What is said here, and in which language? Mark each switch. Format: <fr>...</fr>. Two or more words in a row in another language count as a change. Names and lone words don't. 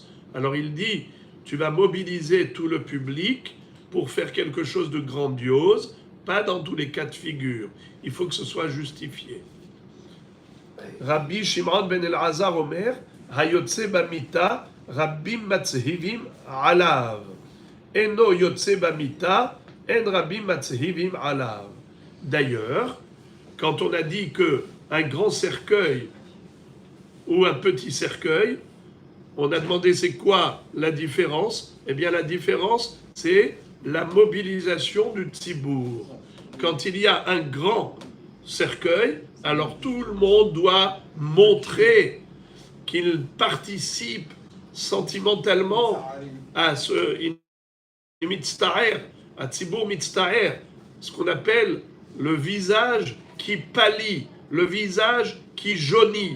<fr>Alors il dit, tu vas mobiliser tout le public pour faire quelque chose de grandiose, pas dans tous les cas de figure. Il faut que ce soit justifié.</fr> <he>רבי שמעון בן אלעזר אומר, היוצא במיטה, רבים מצהיבים עליו. אינו יוצא במיטה, אין רבים מצהיבים עליו.</he> <fr>D'ailleurs, quand on a dit que un grand cercueil ou un petit cercueil, on a demandé c'est quoi la différence? Eh bien la différence, c'est la mobilisation du tzibour. Quand il y a un grand cercueil, alors tout le monde doit montrer qu'il participe sentimentalement à ce mitztaher, à</fr> <he>ציבור מצהיר,</he> <fr>ce qu'on appelle le visage qui pâlit, le visage qui jaunit.</fr>